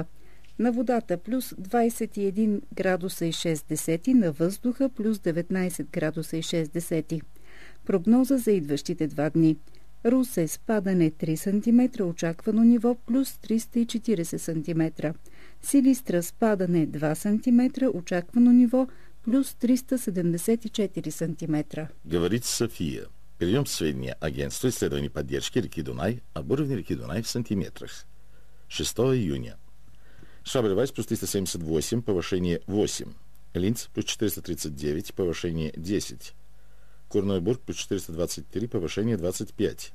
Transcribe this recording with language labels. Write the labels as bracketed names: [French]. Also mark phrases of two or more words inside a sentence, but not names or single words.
[Bulgarian] На водата плюс 21 градуса и 6 десети, на въздуха плюс 19 градуса и 6 десети. Прогноза за идващите 2 дни. Русе спадане 3 см, очаквано ниво плюс 340 см. Силистра спадане 2 см, очаквано ниво плюс 374 см. [Russian] Говорит София. Прием сведения агентства исследований поддержки реки Дунай об уровне реки Дунай в сантиметрах. 6 июня. Шабельвайс плюс 378, повышение 8. Линц плюс 439, повышение 10. Корнойбург плюс 423, повышение 25.